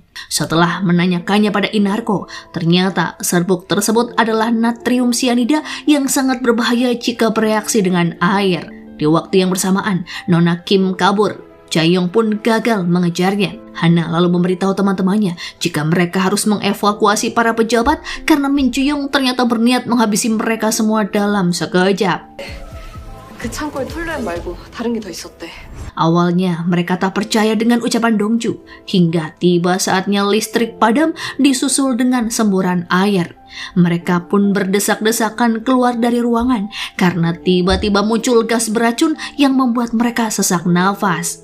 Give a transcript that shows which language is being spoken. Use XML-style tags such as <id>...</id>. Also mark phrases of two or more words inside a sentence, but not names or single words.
<id>Setelah menanyakannya pada Inarko, ternyata serbuk tersebut adalah natrium sianida yang sangat berbahaya jika bereaksi dengan air. Di waktu yang bersamaan, Nona Kim kabur. Jae-young pun gagal mengejarnya. Hana lalu memberitahu teman-temannya jika mereka harus mengevakuasi para pejabat karena Min Ju-young ternyata berniat menghabisi mereka semua dalam sekejap.</id> <ko>그 창고에 톨루엔 말고 다른 게 더 있었대.</ko> <id>Awalnya mereka tak percaya dengan ucapan Dongju, hingga tiba saatnya listrik padam disusul dengan semburan air. Mereka pun berdesak-desakan keluar dari ruangan karena tiba-tiba muncul gas beracun yang membuat mereka sesak nafas.</id>